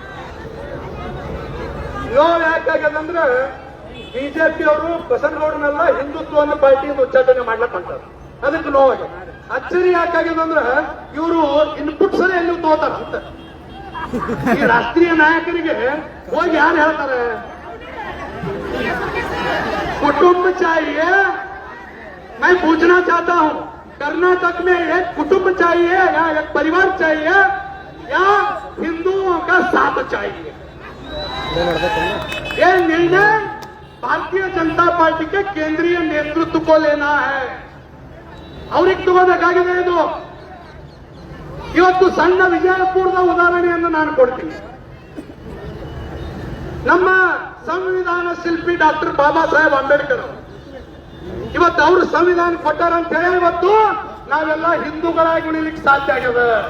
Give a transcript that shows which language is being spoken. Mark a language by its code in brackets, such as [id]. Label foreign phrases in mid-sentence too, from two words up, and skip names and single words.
[kn] ನೋವು ಯಾಕಾಗ್ಯದಂದ್ರೆ ಬಿಜೆಪಿ ಅವರು ಬಸನಗೌಡನೆಲ್ಲ ಹಿಂದುತ್ವವನ್ನು ಪಾರ್ಟಿಯಿಂದ ಉಚ್ಚಾಟನೆ ಮಾಡ್ಲಕ್ ಹೊಂಟಾರ, ಅದಕ್ಕೆ ನೋವಾಗ್ಯದ. ಅಚ್ಚರಿ ಯಾಕಾಗ್ಯದಂದ್ರೆ ಇವರು ಇನ್ಪುಟ್ಸ್ ಎಲ್ಲಿ ತಗೋತಾರ ಅಂತ. ಈ ರಾಷ್ಟ್ರೀಯ ನಾಯಕರಿಗೆ ಹೋಗಿ ಯಾರು ಹೇಳ್ತಾರೆ [hi] कुटुंब चाहिए? मैं पूछना चाहता हूं, कर्नाटक में एक कुटुंब चाहिए या एक परिवार चाहिए या हिंदुओं का साथ चाहिए? ये निर्णय भारतीय जनता पार्टी के केंद्रीय नेतृत्व को लेना है. [kn] ಅವ್ರಿಗೆ ತಗೋಬೇಕಾಗಿದೆ. ಇದು ಇವತ್ತು ಸಣ್ಣ ವಿಜಯಪುರದ ಉದಾಹರಣೆಯನ್ನು ನಾನು ಕೊಡ್ತೀನಿ. ನಮ್ಮ ಸಂವಿಧಾನ ಶಿಲ್ಪಿ ಡಾಕ್ಟರ್ ಬಾಬಾ ಸಾಹೇಬ್ ಅಂಬೇಡ್ಕರ್ ಇವತ್ತು ಅವರು ಸಂವಿಧಾನ ಕೊಟ್ಟಾರ ಅಂತ ಹೇಳಿ ಇವತ್ತು ನಾವೆಲ್ಲ ಹಿಂದೂಗಳಾಗಿ ಉಳಿಲಿಕ್ಕೆ ಸಾಧ್ಯ ಆಗಿದೆ.